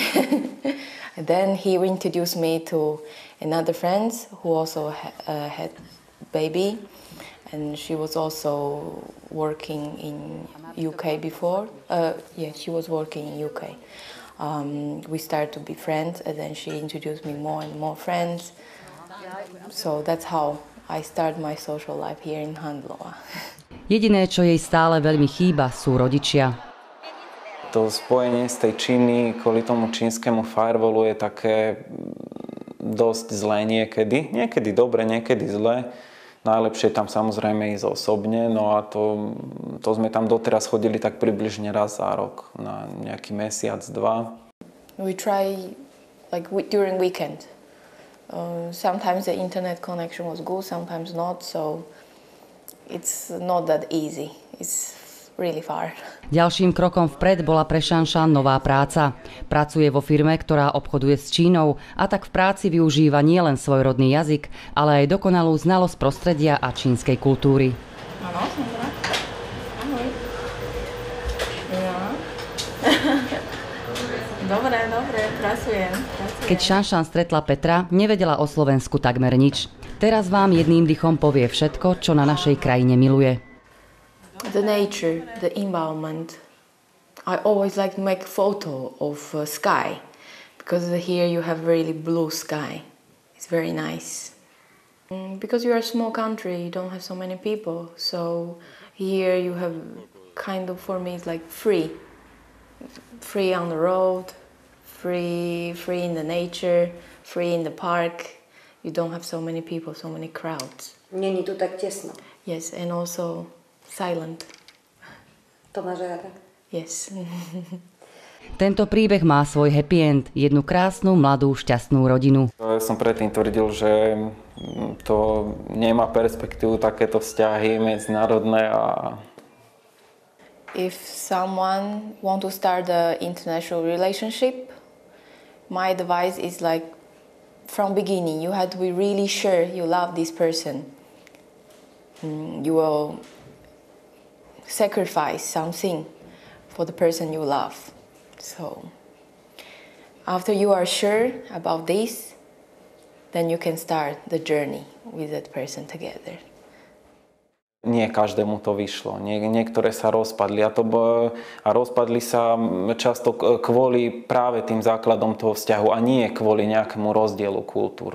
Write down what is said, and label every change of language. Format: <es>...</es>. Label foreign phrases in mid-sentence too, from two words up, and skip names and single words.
<en>And then he introduced me to another friend who also had baby, and she was also working in UK before. She was working in UK. We started to be friends, and then she introduced me more and more friends. So that's how I started my social life here in Handlova.</en> <sk>Jediné, čo jej stále veľmi chýba, sú rodičia. To spojenie z tej Číny kvôli tomu čínskemu firewallu je také dosť zlé niekedy. Niekedy dobre, niekedy zlé. Najlepšie tam samozrejme ísť osobne, no a to sme tam doteraz chodili tak približne raz za rok, na nejaký mesiac, dva.</sk> <en>We try like during weekend. Sometimes the internet connection was good, sometimes not, so it's not that easy. It's really far.</en> <sk>Ďalším krokom vpred bola pre Šanšan nová práca. Pracuje vo firme, ktorá obchoduje s Čínou a tak v práci využíva nielen svoj rodný jazyk, ale aj dokonalú znalosť prostredia a čínskej kultúry. Áno, Sandra. Ahoj. Ja. Dobre, pracujem. Keď Šanšan stretla Petra, nevedela o Slovensku takmer nič. Teraz vám jedným dychom povie všetko, čo na našej krajine miluje.</sk> <en>The nature, the environment. I always like to make photo of sky because here you have really blue sky. It's very nice. Because you are a small country, you don't have so many people. So here you have kind of, for me, it's like free. Free on the road, free in the nature, free in the park. You don't have so many people, so many crowds.</en> <cs>Není tu tak tesno.</cs> <en>Yes, and also silent.</en> <sk>To máš rada?</sk> <en>Yes.</en> <sk>Tento príbeh má svoj</sk> <en>happy end,</en> <sk>jednu krásnu, mladú, šťastnú rodinu. Ja som predtým tvrdil, že to nemá perspektívu takéto vzťahy medzinárodné a</sk> <en>If someone want to start an international relationship, my advice is like from beginning, you have to be really sure you love this person. You will sacrifice something for the person you love. So after you are sure about this, then you can start the journey with that person together.</en> <sk>nie každému to vyšlo. Niektoré sa rozpadli a rozpadli sa často kvôli práve tým základom toho vzťahu a nie kvôli nejakému rozdielu kultúr.</sk>